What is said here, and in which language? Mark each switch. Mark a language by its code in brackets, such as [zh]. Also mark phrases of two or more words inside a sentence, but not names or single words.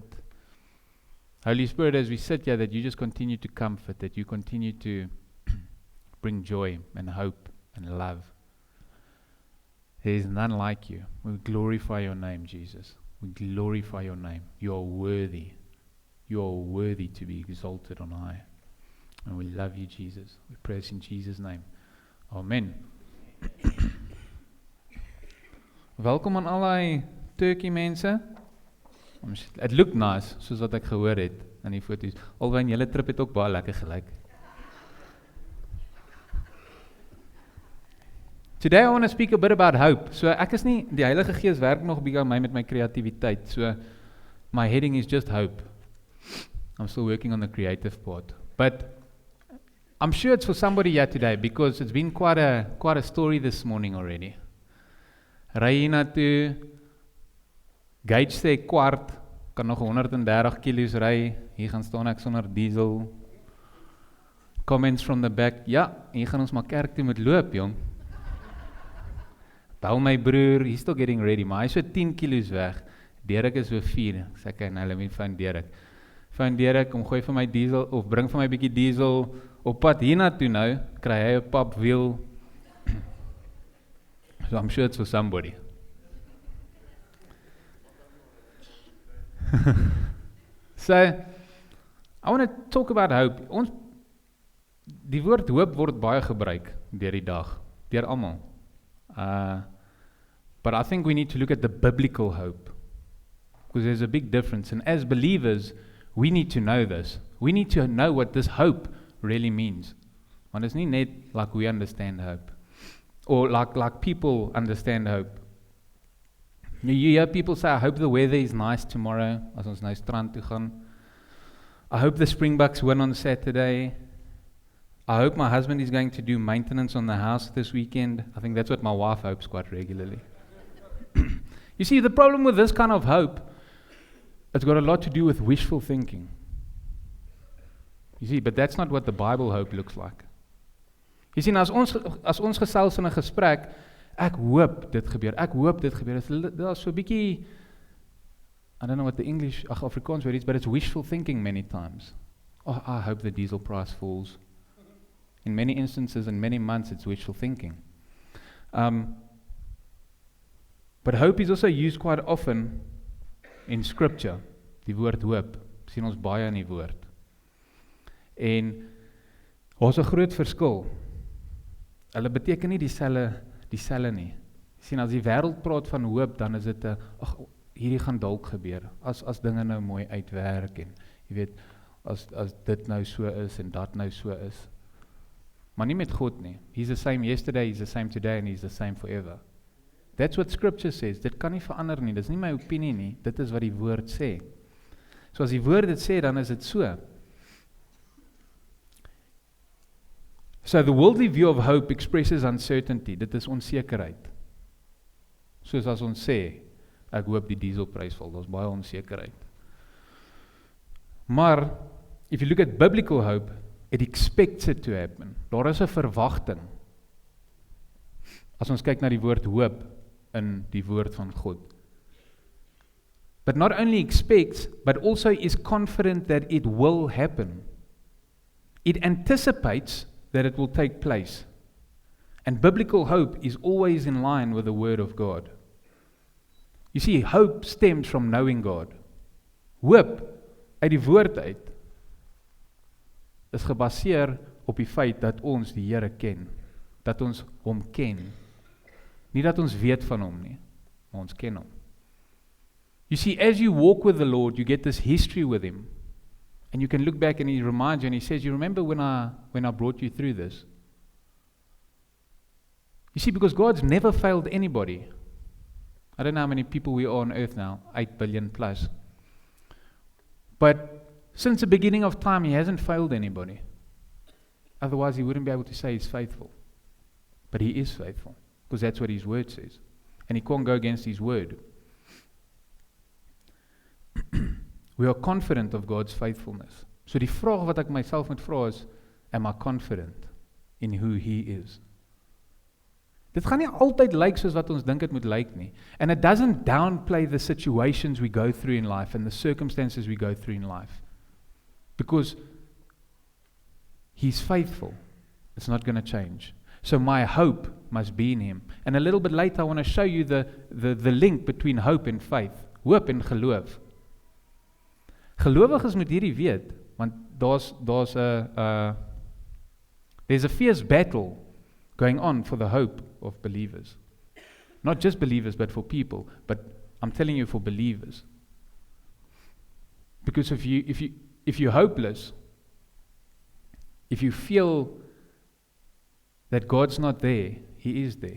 [en] Holy Spirit, as we sit here, that you just continue to comfort, that you continue to bring joy and hope and love. There is none like you. We glorify your name, Jesus. We glorify your name. You are worthy. You are worthy to be exalted on high. And we love you, Jesus. We praise in Jesus' name. Amen. [af] Welkom aan al die Turkey mense. [en] It look nice, [af] soos wat ek gehoor het in die foto's. Alhoewel julle trip het ook baie lekker gelyk. [en] Today I want to speak a bit about hope. [af] So ek is nie, die Heilige Gees werk nog bietjie aan my met my kreatiwiteit. [en] So my heading is just hope. I'm still working on the creative part. But I'm sure it's for somebody here today because it's been quite a story this morning already. [af] Ry hier na toe, gauge sê kwart, kan nog 130 kilos ry, hier gaan staan ek sonder diesel. [en] Comments from the back, [af] ja, hier gaan ons maar kerk toe moet loop, jong. Bel my broer, [en] he's still getting ready, [af] maar hy is so 10 kilos weg, Derek is so 4, ek sê, okay, nou [en] let me find Derek. [af] Find Derek, kom gooi vir my diesel, of bring vir my bietjie diesel, op pad hier na toe nou, kry hy 'n papwiel. [en] So I'm sure it's for somebody. So, I want to talk about hope. [af] Die woord hoop word baie gebruik deur die dag, deur almal. [en] But I think we need to look at the biblical hope, because there's a big difference. And as believers, we need to know this. We need to know what this hope really means. [af] Want is nie net [en] like we understand hope. Or like people understand hope. You hear people say, I hope the weather is nice tomorrow, [af] as ons nou strand toe gaan. [en] I hope the Springboks win on Saturday. I hope my husband is going to do maintenance on the house this weekend. I think that's what my wife hopes quite regularly. You see, the problem with this kind of hope, it's got a lot to do with wishful thinking. You see, but that's not what the Bible hope looks like. [af] Jy sien, as ons gesels in 'n gesprek, ek hoop dit gebeur, Dit is so 'n bietjie, [en] I don't know what the English, Afrikaans word is, but it's wishful thinking many times. Oh, I hope the diesel price falls. In many instances, in many months, it's wishful thinking. But hope is also used quite often in scripture. [af] Die woord hoop, sien ons baie in die woord. En daar's 'n groot verskil. Hulle beteken nie dieselfde nie. Sien, as die wêreld praat van hoop, dan is dit hierdie gaan dalk gebeur. As dinge nou mooi uitwerk en jy weet, as dit nou so is en dat nou so is. Maar nie met God nie. [en] He's the same yesterday, he's the same today and he's the same forever. That's what scripture says. [af] Dit kan nie verander nie. Dis nie my opinie nie. Dit is wat die woord sê. So as die woord dit sê, dan is dit so. [en] So the worldly view of hope expresses uncertainty. [af] Dit is onsekerheid. Soos as ons sê, ek hoop die dieselprys val, daar's baie onsekerheid. Maar, [en] if you look at biblical hope, it expects it to happen. [af] Daar is 'n verwagting. As ons kyk na die woord hoop in die woord van God. [en] But not only expects, but also is confident that it will happen. It anticipates that it will take place. And biblical hope is always in line with the Word of God. You see, hope stems from knowing God. [af] Hoop uit die woord uit is gebaseer op die feit dat ons die Here ken, dat ons hom ken. Nie dat ons weet van hom nie, maar ons ken hom. [en] You see, as you walk with the Lord, you get this history with him. And you can look back and he reminds you and he says, you remember when I brought you through this? You see, because God's never failed anybody. I don't know how many people we are on earth now, 8 billion plus. But since the beginning of time, he hasn't failed anybody. Otherwise, he wouldn't be able to say he's faithful. But he is faithful, because that's what his word says. And he can't go against his word. We are confident of God's faithfulness. [af] So die vraag wat ek myself moet vra is, [en] am I confident in who he is? [af] Dit gaan nie altyd lyk soos wat ons dink dit moet lyk nie. [en] And it doesn't downplay the situations we go through in life and the circumstances we go through in life. Because he's faithful. It's not going to change. So my hope must be in him. And a little bit later I want to show you the link between hope and faith. [af] Hoop en geloof. Gelowiges moet hierdie weet, want [en] there's a fierce battle going on for the hope of believers. Not just believers, but for people. But I'm telling you, for believers. Because if you're hopeless, if you feel that God's not there, he is there.